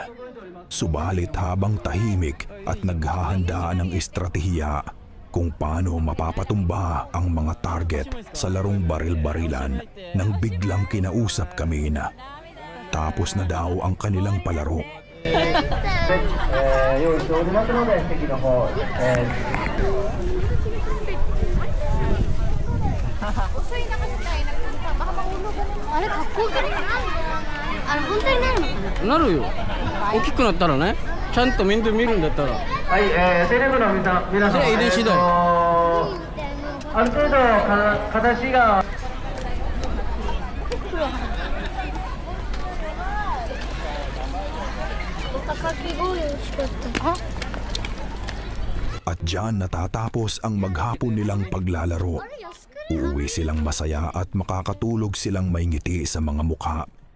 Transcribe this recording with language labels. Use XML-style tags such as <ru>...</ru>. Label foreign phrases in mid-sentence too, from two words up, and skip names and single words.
<tl>Subalit habang tahimik at naghahandaan ng estratehiya kung paano mapapatumba ang mga target sa larong baril-barilan nang biglang kinausap kami na tapos na daw ang kanilang palaro.</tl> <ja>なるよ. 大きくなったらね、ちゃんと面倒見るんだったら。はい、セレブの皆さん、遺伝次第。ある程度形が。</ja> <tl>At diyan natatapos ang maghapon nilang paglalaro. Uuwi silang masaya at makakatulog silang may ngiti sa mga mukha.</tl>